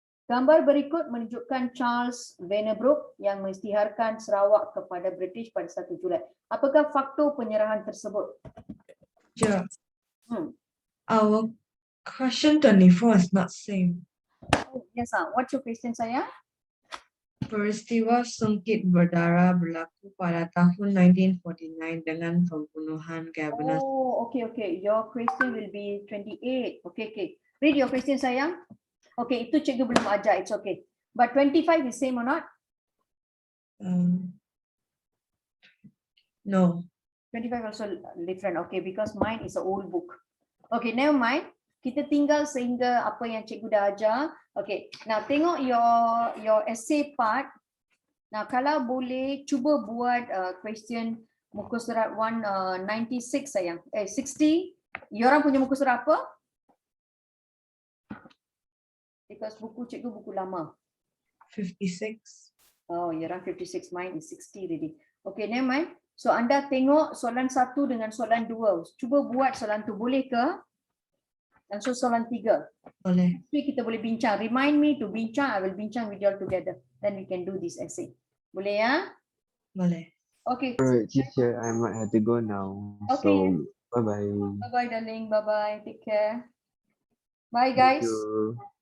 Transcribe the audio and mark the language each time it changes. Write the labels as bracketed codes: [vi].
[ms] Gambar berikut menunjukkan Charles Vannerbroek yang mengisytiharkan Sarawak kepada British pada 1 Julai. Apakah faktor penyerahan tersebut? [en] Sure. Our question 24 is not same. Oh, yes, what's your question, sayang? [ms] Peristiwa sengkit berdarah berlaku pada tahun 1949 dengan pembunuhan Governor. [en] Oh, okay. Your question will be 28. Okay. Read your question, sayang. Okay, [ms] itu cikgu belum ajar. [en] It's okay. But 25 is same or not? No. 25 also different. Okay, because mine is an old book. [ms] Okay, never mind. Kita tinggal sehingga apa yang cikgu dah ajar. [en] Okay, now [ms] tengok [en] your essay part. [ms] Now kalau boleh cuba buat question muka surat 196 sayang. 60. Yorang punya muka surat apa? Because buku cikgu buku lama. 56. [en] Oh, yorang 56. Mine is 60 already. Okay, never mind. [ms] So anda tengok soalan 1 dengan soalan 2. Cuba buat soalan tu, boleh ke? Dan so soalan 3. Boleh. Jadi kita boleh bincang. [en] Remind me to bincang. I will bincang with you all together. Then we can do this essay. [ms] Boleh ya? Boleh. [en] Okay. Alright, teacher, I might have to go now. Okay. So, bye-bye. Bye-bye, darling. Bye-bye. Take care. Bye, Thank you.